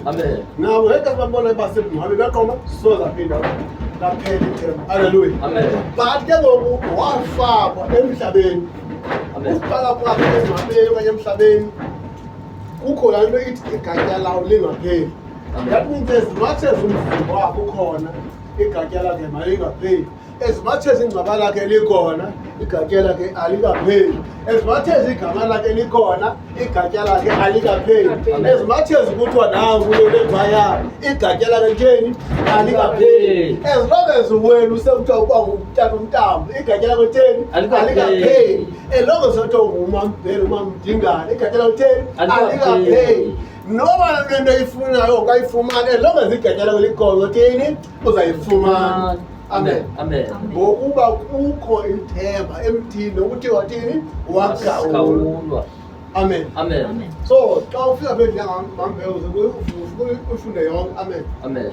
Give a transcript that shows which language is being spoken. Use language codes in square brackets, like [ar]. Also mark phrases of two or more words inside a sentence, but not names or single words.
[xh] Amen. Nawo ngeqasa babona basebuhambe baqoma soze aphinda kaphela ithemba. Haleluya. Amen. But ke ngoku wafakwa emhlabeni. Amen. Ukufaka kwakhe emhlabeni okanye emhlabeni kukho laa nto ithi igatya lawo lingapheli. [en] That means as much as [xh] umzimba wakho ukhona igatya lakhe malingapheli. [en] As much as [xh] ingcwaba lakhe likhona igatya lakhe alikapheli. [en] As much as [xh] igama lakhe likhona igatya lakhe alikapheli. [en] As much as [xh] kuthiwa nangu lephaya igatya lakhe litheni alikapheli. [en] As long as [xh] wena usekuthiwa uba ngumtata umntambo igatya lakhe litheni alikapheli. [en] As long as [xh] kuthiwa ungumambhele umamdingane igatya lakhe litheni alikapheli. Noma lento oyifunayo ungayifumana [en] as long as [xh] igatya lakhe likhona uthini uzayifumana. Amen. Amen. Ngokuba kukho ithemba emthini nokuthi wathini wagawulwa. Amen. Amen. So xa ufika phezu ngamambhele ufunde yonke. Amen. Amen.